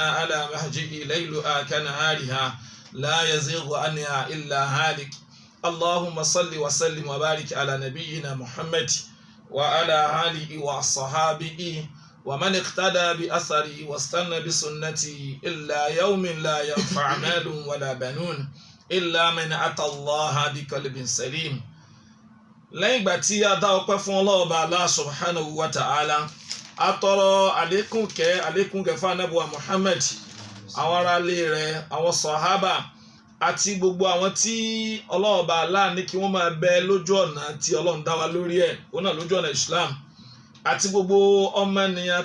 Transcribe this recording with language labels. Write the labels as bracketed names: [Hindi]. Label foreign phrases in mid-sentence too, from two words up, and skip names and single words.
[Arabic] على مهجه ليلها كنهارها لا يزيغ عنها إلا هالك اللهم صل وسلم وبارك على نبينا محمد وعلى آله وصحابه ومن اقتدى بأثره واستنى بسنته إلا يوم لا ينفع مال ولا بنون إلا من أتى الله بقلب سليم. [Yoruba] lẹ́yìn ìgbà tí a dá ọpẹ́ fún Ọlọ́run [Arabic] الله سبحانه وتعالى [Yoruba] a tọrọ àlékún kẹ́ fún Ànábì wa Muhammad àwọn aráalé rẹ̀ àwọn sàhábà àti gbogbo àwọn tí Ọlọ́run Allah ní kí wọ́n máa bẹ lójú ọ̀nà tí Ọlọ́run dá wa lórí ẹ̀ òun náà lójú ọ̀nà Islam àti gbogbo ọmọ ènìyàn